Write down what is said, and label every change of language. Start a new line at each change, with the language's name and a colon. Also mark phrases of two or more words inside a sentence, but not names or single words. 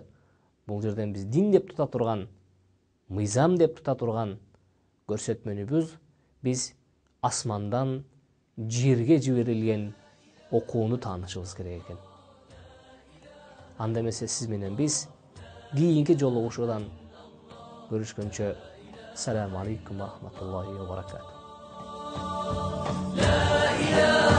Kyrgyz: Бул жерден биз дин деп тута турган, мыйзам деп тута турган көрсөтмөнүбүз биз асмандан жерге жиберилген окууну таанышыбыз керек экен. Анда эмесе сиз менен биз кийинки жолугушуудан görüşkөнчө
Arabic: السلام عليكم و رحمة الله و بركاته.